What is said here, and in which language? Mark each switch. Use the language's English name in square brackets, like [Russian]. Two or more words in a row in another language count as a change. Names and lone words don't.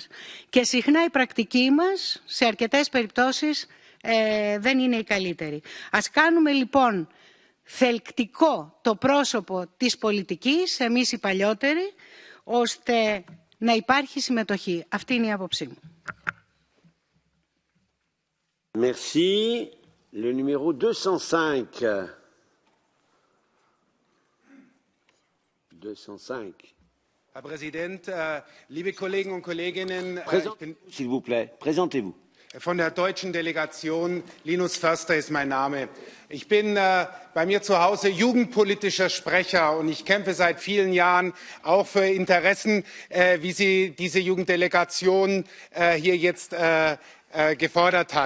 [Greek] Και συχνά η πρακτική μας, σε αρκετές περιπτώσεις, δεν είναι η καλύτερη. Ας κάνουμε λοιπόν θελκτικό το πρόσωπο της πολιτικής, εμείς οι παλιότεροι, ώστε να υπάρχει συμμετοχή. Αυτή είναι η άποψή μου. [French] Merci. Le numéro 205. 205. [German] Herr Präsident, liebe Kollegen und Kolleginnen, [French] S'il vous plaît, présentez-vous. [German] Von der deutschen Delegation, Linus Förster ist mein Name. Ich bin bei mir zu Hause jugendpolitischer Sprecher und ich kämpfe seit vielen Jahren auch für Interessen, wie sie diese Jugenddelegation hier jetzt gefordert hat.